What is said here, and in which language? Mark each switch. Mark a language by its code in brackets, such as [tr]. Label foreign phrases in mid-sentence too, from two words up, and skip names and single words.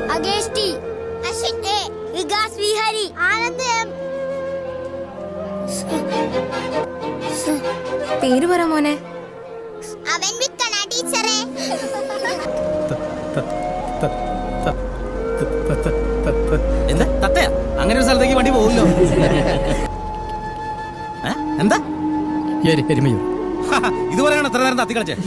[ml] Yogesh T. Ashit A. Vikas V. Hari. Anand M. പേര് പറ മോനെ. അവൻ വിക്കണ ടീച്ചറെ. എന്താ തത്തയാ? അങ്ങനെ ഒരു സ്ഥലത്തേക്ക് വണ്ടി പോകില്ലോ. എന്താ ഇത് പറയണ എത്ര നേരം തത്തി കളിച്ചേ?